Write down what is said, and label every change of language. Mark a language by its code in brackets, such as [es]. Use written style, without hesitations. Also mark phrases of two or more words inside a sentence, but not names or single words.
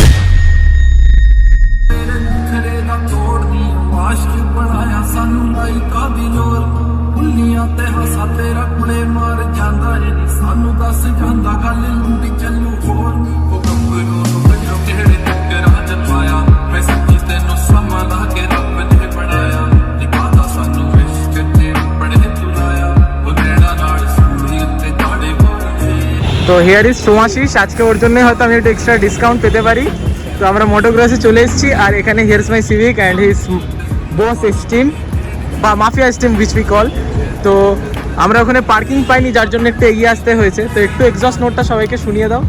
[pa] ਖਰੇ ਦਾ ਤੋੜਦੀ ਆਸ਼ਕ ਬਣਾਇਆ ਸਾਨੂੰ ਲਾਈ ਕਾਦੀ ਲੋਰ ਉੱਲੀਆਂ ਤੇ ਹੱਸਾ ਤੇਰਾ ਕੁੜੇ ਮਾਰ ਜਾਂਦਾ ਏ ਨੀ ਸਾਨੂੰ ਦੱਸ ਜਾਂਦਾ ਗੱਲ ਲੰਬੀ ਚੱਲੂ ਹੋਰ ਉਹ ਗੱਭਰੂ ਨੂੰ ਵੱਜੋ ਕਿਹੜੇ ਚੱਕਰਾਂ 'ਚ ਪਾਇਆ ਮੈਂ ਸੱਚੀ ਤੈਨੂੰ ਸਮਾਂ ਲਾ ਕੇ ਰੱਬ ਨੇ ਬਣਾਇਆ ਨਿਕਾਹਦਾ ਸਾਨੂੰ ਇਸ਼ਕ 'ਚ ਆਪਣੇ ਤੁਲਾਇਆ ਉਹ ਨੈਣਾ ਨਾਲ ਸੂਲੀ ਉੱਤੇ ਝਾੜੇ ਗੋਰੀਏ. [bn] তো [en] here is [bn] সোমাশিস. আজকে ওর জন্য হয়তো আমি একটু [en] extra discount [bn] পেতে পারি. তো আমরা মোটোক্রসে চলে এসেছি. আর এখানে [en] here's my Civic and his boss steam বা Mafia steam which we call. [bn] তো আমরা ওখানে পার্কিং পাইনি, যার জন্য একটু এগিয়ে আসতে হয়েছে. তো একটু [en] exhaust note-ta [bn] সবাইকে শুনিয়ে দাও.